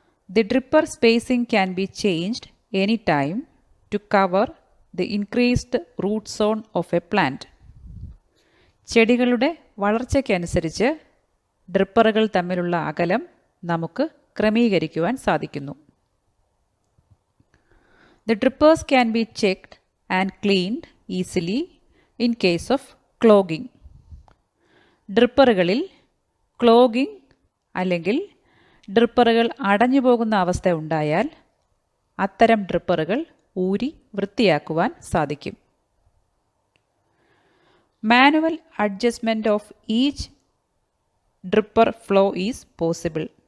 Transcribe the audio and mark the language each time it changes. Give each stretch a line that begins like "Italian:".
English: The dripper spacing can be changed any time to cover the increased root zone of a plant.
Malayalam: ചെടികളുടെ വളർച്ചയ്ക്കനുസരിച്ച് ഡ്രിപ്പറുകൾ തമ്മിലുള്ള അകലം നമുക്ക് ക്രമീകരിക്കുവാൻ സാധിക്കുന്നു.
English: The drippers can be checked and cleaned easily in case of clogging.
Malayalam: ഡ്രിപ്പറുകളിൽ ക്ലോഗിംഗ് അല്ലെങ്കിൽ ഡ്രിപ്പറുകൾ അടഞ്ഞു പോകുന്ന അവസ്ഥ ഉണ്ടായാൽ അത്തരം ഡ്രിപ്പറുകൾ ഊരി വൃത്തിയാക്കുവാൻ സാധിക്കും.
English: Manual adjustment of each dripper flow is possible.